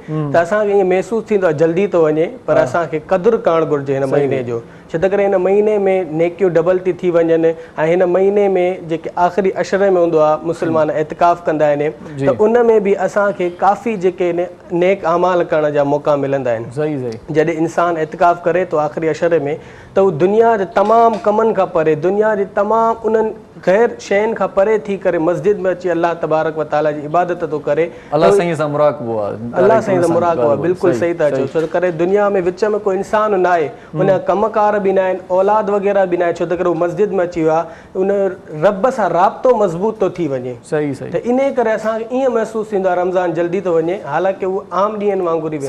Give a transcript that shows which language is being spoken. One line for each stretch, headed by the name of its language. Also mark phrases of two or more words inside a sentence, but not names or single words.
Sindhi: त असांखे ईअं महसूसु थींदो आहे जल्दी थो वञे, पर असांखे क़दुरु करणु घुरिजे हिन महीने जो, छो त करे हिन महीने में नेकियूं डबल थी वञनि ऐं हिन महीने में जेके आख़िरी अशरे में हूंदो आहे मुस्लमान एतिकाफ़ कंदा आहिनि, त उन में बि असांखे काफ़ी जेके नेक अमाल करण जा मौक़ा मिलंदा आहिनि। सही सही। जॾहिं इंसानु एतिकाफ़ करे थो आख़िरी अशरे में, त उहो दुनिया जे तमामु कमनि खां परे, दुनिया जे तमामु उन्हनि ग़ैर शयुनि खां परे थी करे मस्जिद में अची
Arabic: الله تبارك وتعالى
Sindhi: जी इबादत थो करे। अल्लाह साईं सां मुराक़बो आहे। अल्लाह साईं सां मुराक़बो आहे, बिल्कुलु सही था चओ। छो त करे दुनिया में विच में कोई इंसानु न आहे, उन कमकार बि न आहिनि, औलाद वग़ैरह बि न आहे, छो त करे उहो मस्जिद में अची वियो आहे, उन रब सां राब्तो मज़बूत थो थी वञे। सही सही। त इन करे असांखे ईअं महसूसु थींदो आहे रमज़ान जल्दी थो वञे, हालांकि उहो आम ॾींहंनि वांगुरु ई